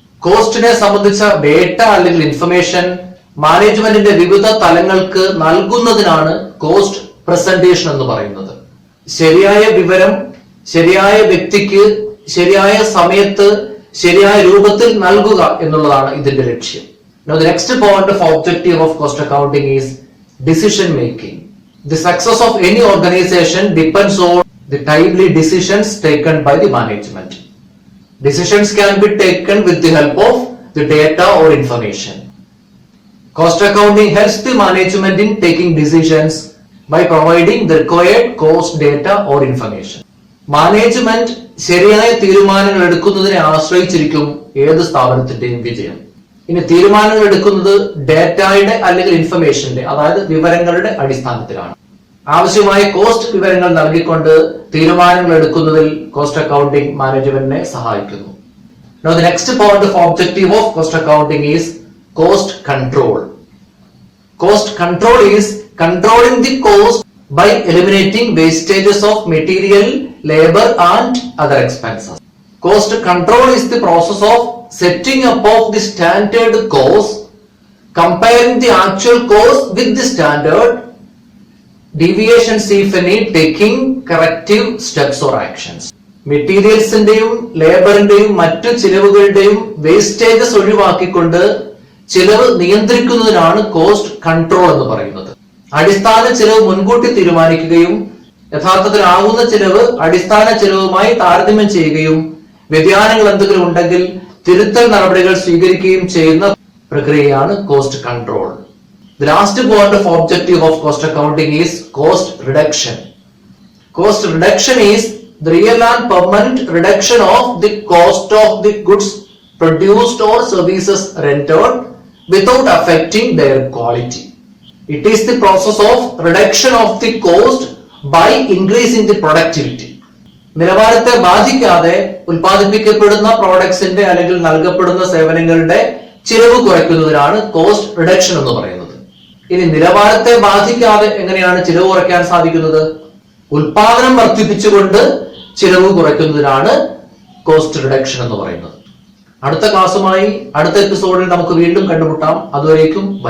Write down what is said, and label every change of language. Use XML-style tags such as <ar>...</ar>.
<ml>കോസ്റ്റിനെ സംബന്ധിച്ച ഡേറ്റ അല്ലെങ്കിൽ ഇൻഫർമേഷൻ മാനേജ്മെന്റിന്റെ വിവിധ തലങ്ങൾക്ക് നൽകുന്നതിനാണ് കോസ്റ്റ് പ്രസന്റേഷൻ എന്ന് പറയുന്നത്. ശരിയായ വിവരം ശരിയായ വ്യക്തിക്ക് ശരിയായ സമയത്ത് ശരിയായ രൂപത്തിൽ നൽകുക എന്നുള്ളതാണ് ഇതിന്റെ ലക്ഷ്യം.</ml> <en>Now the next point of objective of cost accounting is decision making. The success of any organization depends on the timely decisions taken by the management. Decisions can be taken with the help of the data or information. Cost accounting helps the management in taking decisions by providing the required cost data or information.</en> <ml>Management ശരിയായ തീരുമാനങ്ങൾ എടുക്കുന്നതിനെ ആശ്രയിച്ചിരിക്കും ഏത് സ്ഥാപനത്തിന്റെയും വിജയം. ഇനി തീരുമാനങ്ങൾ എടുക്കുന്നത് ഡേറ്റയുടെ അല്ലെങ്കിൽ ഇൻഫർമേഷന്റെ, അതായത് വിവരങ്ങളുടെ അടിസ്ഥാനത്തിലാണ്. ആവശ്യമായ കോസ്റ്റ് വിവരങ്ങൾ നൽകിക്കൊണ്ട് തീരുമാനങ്ങൾ എടുക്കുന്നതിൽ കോസ്റ്റ് അക്കൗണ്ടിംഗ് മാനേജ്മെന്റിനെ സഹായിക്കുന്നു.</ml> <en>Now the next point of objective of cost accounting is cost control. Cost control is controlling the cost by eliminating wastages of material, labor and other expenses. Cost control is the process of setting up of the standard cost, comparing the actual cost with the standard, deviations if any, taking corrective steps or actions.</en> <ml>മെറ്റീരിയൽസിന്റെയും ലേബറിന്റെയും മറ്റു ചിലവുകളുടെയും wastages ഒഴിവാക്കിക്കൊണ്ട് ചിലവ് നിയന്ത്രിക്കുന്നതിനാണ് cost control എന്ന് പറയുന്നത്. അടിസ്ഥാന ചിലവ് മുൻകൂട്ടി തീരുമാനിക്കുകയും യഥാർത്ഥത്തിൽ ആകുന്ന ചെലവ് അടിസ്ഥാന ചെലവുമായി താരതമ്യം ചെയ്യുകയും വ്യതിയാനങ്ങൾ എന്തെങ്കിലും ഉണ്ടെങ്കിൽ തിരുത്തൽ നടപടികൾ സ്വീകരിക്കുകയും ചെയ്യുന്ന പ്രക്രിയയാണ് cost control.</ml> <en>The last point of objective of cost accounting is cost reduction. Cost reduction is the real and permanent reduction of the cost of the goods produced or services rendered without affecting their quality. It is the process of reduction of the cost by increasing the productivity.</en> <ml>നിലവാരത്തെ ബാധിക്കാതെ ഉൽപ്പാദിപ്പിക്കപ്പെടുന്ന പ്രോഡക്ട്സിന്റെ അല്ലെങ്കിൽ നൽകപ്പെടുന്ന സേവനങ്ങളുടെ ചിലവ് കുറയ്ക്കുന്നതിനാണ് cost reduction എന്ന് പറയുന്നത്. ഇനി നിലവാരത്തെ ബാധിക്കാതെ എങ്ങനെയാണ് ചിലവ് കുറയ്ക്കാൻ സാധിക്കുന്നത്? ഉൽപാദനം വർദ്ധിപ്പിച്ചുകൊണ്ട് ചിലവ് കുറയ്ക്കുന്നതിനാണ് കോസ്റ്റ് റിഡക്ഷൻ എന്ന് പറയുന്നത്. അടുത്ത ക്ലാസ്സുമായി അടുത്ത എപ്പിസോഡിൽ നമുക്ക് വീണ്ടും കണ്ടുമുട്ടാം. അതുവരേക്കും ബൈ.</ml>